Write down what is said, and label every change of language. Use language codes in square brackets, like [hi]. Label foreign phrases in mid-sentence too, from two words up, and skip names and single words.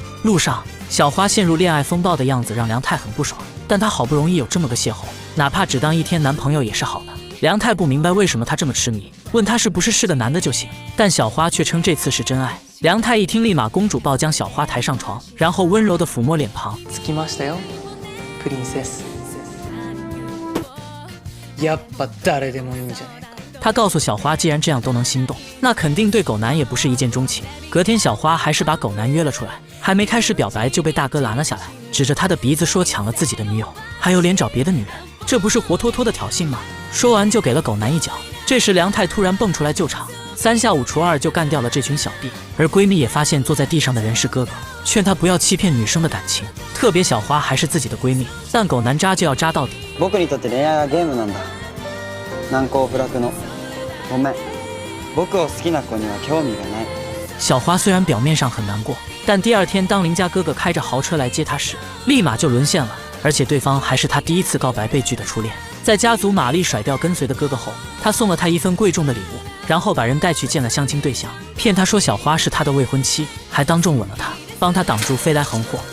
[zh] 路上，小花陷入恋爱风暴的样子让梁太很不爽，但她好不容易有这么个邂逅，哪怕只当一天男朋友也是好的。梁太不明白为什么他这么痴迷，问他是不是个男的就行，但小花却称这次是真爱。梁太一听，立马公主抱将小花抬上床，然后温柔地抚摸脸庞。 [ja] 着きましたよ、プリンセス。やっぱ誰でもいいんじゃねえか。 [zh] 他告诉小花，既然这样都能心动，那肯定对狗男也不是一见钟情。隔天，小花还是把狗男约了出来，还没开始表白就被大哥拦了下来，指着他的鼻子说抢了自己的女友，还有脸找别的女人，这不是活脱脱的挑衅吗？说完就给了狗男一脚。这时梁太突然蹦出来救场，3下5除2就干掉了这群小弟。而闺蜜也发现坐在地上的人是哥哥，劝她不要欺骗女生的感情，特别小花还是自己的闺蜜，但狗男渣就要渣到底。 [ja] 僕にとって恋愛はゲームなんだ。難攻不落の。ごめん。僕を好きな子には興味がない。 [zh] 小花虽然表面上很难过，但第二天当邻家哥哥开着豪车来接她时，立马就沦陷了，而且对方还是她第一次告白被拒的初恋。在家族玛丽甩掉跟随的哥哥后，他送了他一份贵重的礼物，然后把人带去见了相亲对象，骗他说小花是他的未婚妻，还当众吻了他，帮他挡住飞来横祸。